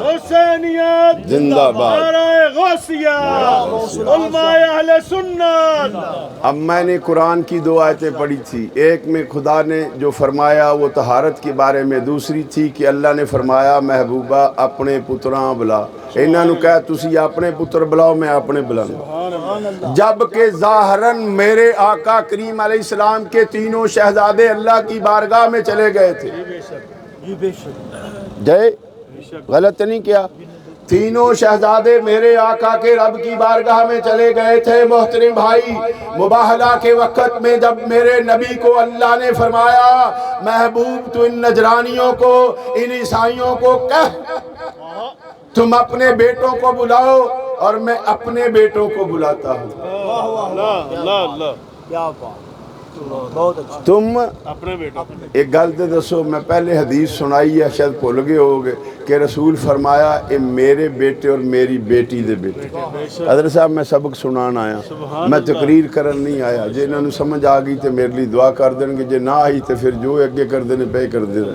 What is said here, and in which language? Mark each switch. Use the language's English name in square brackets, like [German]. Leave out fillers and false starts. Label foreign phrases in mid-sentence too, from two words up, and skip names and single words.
[Urdu] حسینیت زندہ باد۔ نعرہ غوثیہ، علماء اہل سنت۔ اب میں نے قرآن کی 2 آیتیں پڑھی تھی، ایک میں خدا نے جو فرمایا وہ طہارت کے بارے میں، دوسری تھی کہ اللہ نے فرمایا محبوبہ [Punjabi] اپنے پتراں بلا، انہاں نو کہا تسی اپنے پتر بلاؤ میں اپنے بلاؤں، [Urdu] جبکہ ظاہراً میرے آقا کریم علیہ السلام کے تینوں شہزادے اللہ کی بارگاہ میں چلے گئے تھے۔ جائے غلط نہیں کیا؟ تینوں شہزادے میرے آقا کے رب کی بارگاہ میں چلے گئے تھے۔ محترم بھائی، مباہلہ کے وقت میں جب میرے نبی کو اللہ نے فرمایا محبوب تو ان نجرانیوں کو، ان عیسائیوں کو کہہ تم اپنے بیٹوں کو بلاؤ اور میں اپنے بیٹوں کو بلاتا ہوں، اللہ اللہ اللہ، کیا بات، بہت اچھا۔ تم اپنے بیٹا [Punjabi] ایک گل تے دسو، [Urdu] میں پہلے حدیث سنائی ہے شاید بھول گئے ہوگے کہ رسول فرمایا اے میرے بیٹے اور میری بیٹی دے بیٹے۔ [Punjabi] حضرت صاحب میں سبق سنان آیا، میں تقریر کرن نہیں آیا، جے انہوں نے سمجھ آگئی تے میرے لیے دعا کر دیں گے، جے نہ آئی تے پھر جو اگے کر دینے پہ کر دینے۔